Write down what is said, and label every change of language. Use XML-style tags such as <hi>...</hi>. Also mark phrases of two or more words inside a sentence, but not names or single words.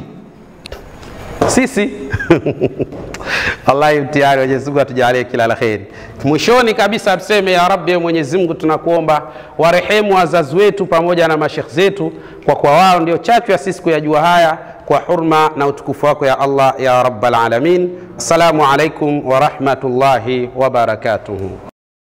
<sw>Sisi wallahi mtihani. Mwenyezi Mungu atujalie kila la kheri. Mwishoni kabisa tuseme</sw> <ar>يا ربي,</ar> <sw>Mwenyezi Mungu tunakuomba warehemu wazazi wetu pamoja na mashekhi zetu, kwa kuwa wao ndio chachu ya sisi kuyajua haya, kwa hurma na utukufu wako</sw> <ar>يا الله يا رب العالمين. السلام عليكم ورحمة الله وبركاته.</ar>